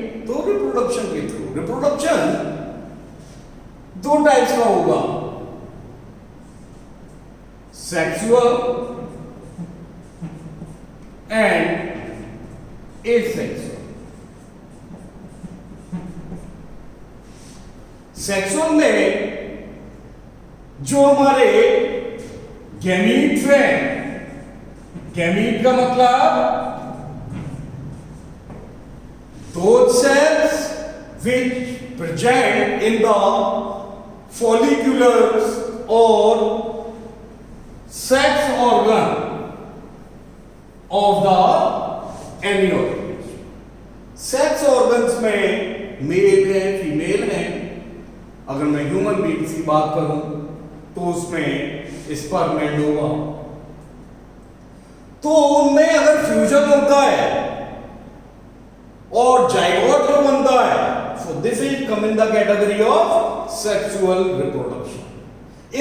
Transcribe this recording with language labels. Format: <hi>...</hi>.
<hi>तो रिप्रोडक्शन के through. Reproduction दो टाइप्स का होगा, सेक्सुअल एंड एसेक्सुअल। सेक्सुअल में जो हमारे गैमीट्स हैं, गैमीट का मतलब</hi> <en>those cells which present in the folliculars or sex organ of the any organism.</en> <hi>Sex organs में मेल है, फीमेल है। अगर मैं ह्यूमन बींग्स की बात करूं तो उसमें स्पर्म एंड ओवा। तो उनमें अगर फ्यूजन होता है और जाइगोट जो बनता है,</hi> <en>So this is come in the category of sexual reproduction.</en>